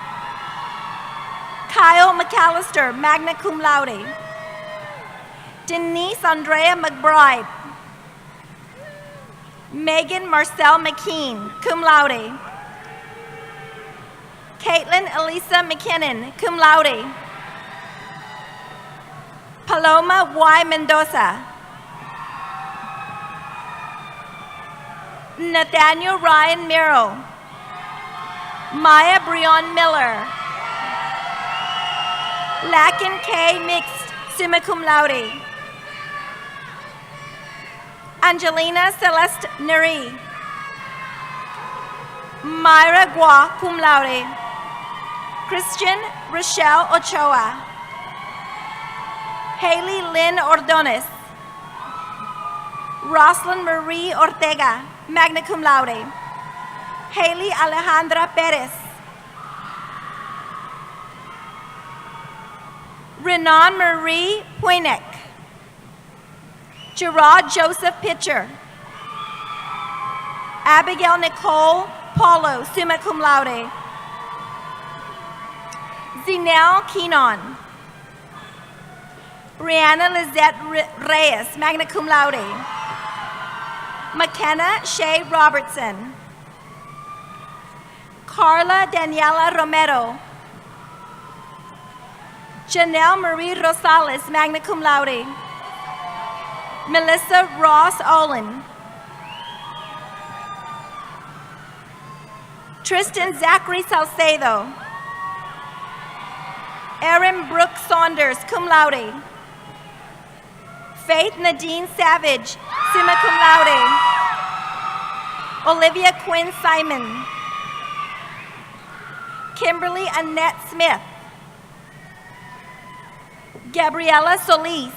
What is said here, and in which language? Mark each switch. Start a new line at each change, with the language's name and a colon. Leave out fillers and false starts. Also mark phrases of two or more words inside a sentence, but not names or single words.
English: Kyle McAllister,
Latin: magna cum laude.
English: Denise Andrea McBride. Megan Marcel McKean,
Latin: cum laude.
English: Caitlin Elisa McKinnon,
Latin: cum laude.
English: Paloma Y. Mendoza. Nathaniel Ryan Miro. Maya Breon Miller. Lakin K. Mixed,
Latin: summa cum laude.
English: Angelina Celeste Neri. Myra Gua,
Latin: cum laude.
English: Christian Rochelle Ochoa. Haley Lynn Ordonez. Roslyn Marie Ortega,
Latin: magna cum laude.
English: Haley Alejandra Perez. Renan Marie Puinek. Gerard Joseph Pitcher. Abigail Nicole Paulo,
Latin: summa cum laude.
English: Zinel Keenan. Rihanna Lizette Reyes,
Latin: magna cum laude.
English: McKenna Shea Robertson. Carla Daniela Romero. Janelle Marie Rosales,
Latin: magna cum laude.
English: Melissa Ross Olin. Tristan Zachary Salcedo. Erin Brooke Saunders,
Latin: cum laude.
English: Faith Nadine Savage,
Latin: summa cum laude.
English: Olivia Quinn Simon. Kimberly Annette Smith. Gabriela Solis.